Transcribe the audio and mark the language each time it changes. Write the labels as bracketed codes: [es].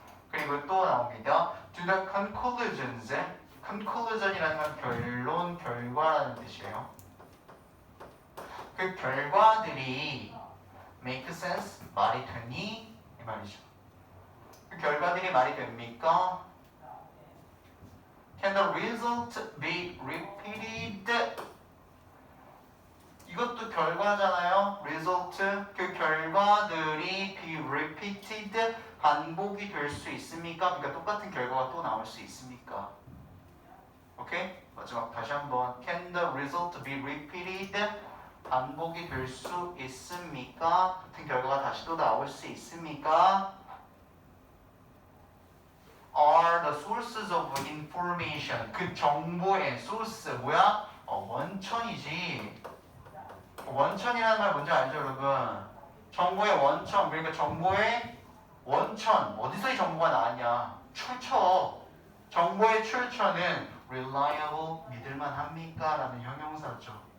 [ko] 그리고 또 나옵니다. [en] To the conclusions. [ko] conclusion이라는 건 결론, 결과라는 뜻이에요. 그 결과들이 [en] make sense? [ko] 말이 되니? 이 말이죠. 그 결과들이 말이 됩니까? [en] Can the result be repeated? [ko] 이것도 결과잖아요. result. 그 결과들이 [en] be repeated. [ko] 반복이 될 수 있습니까? 그러니까 똑같은 결과가 또 나올 수 있습니까? 오케이? 마지막 다시 한번. [en] Can the result be repeated? [ko] 반복이 될 수 있습니까? 같은 결과가 다시 또 나올 수 있습니까? [en] Are the sources of information. [ko] 그 정보의 source 뭐야? 원천이지. 원천이라는 말 뭔지 알죠, 여러분? 정보의 원천. 그러니까 정보의 원천. 어디서 이 정보가 나왔냐? 출처. 정보의 출처는 reliable. 믿을만 합니까? 라는 형용사죠.